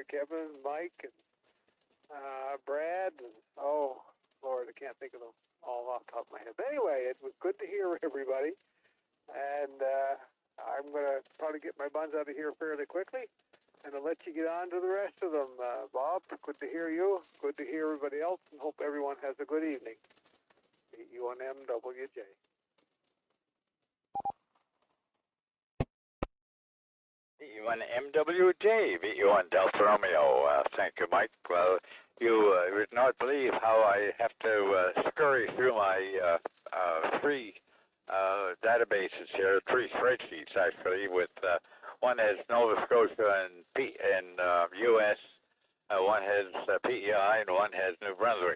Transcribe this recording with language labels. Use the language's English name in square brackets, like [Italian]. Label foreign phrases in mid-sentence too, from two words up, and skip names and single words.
[English] Kevin, Mike, and Brad, and oh, Lord, I can't think of them all off the top of my head. But anyway, it was good to hear everybody, and I'm going to probably get my buns out of here fairly quickly, and I'll let you get on to the rest of them. Bob, good to hear you, good to hear everybody else, and hope everyone has a good evening. VE1MWJ. VE1 MWJ, VE1 Delta Romeo. Thank you, Mike. Well, you would not believe how I have to scurry through my three databases here, three spreadsheets actually, with one has Nova Scotia and U.S., one has PEI, and one has New Brunswick.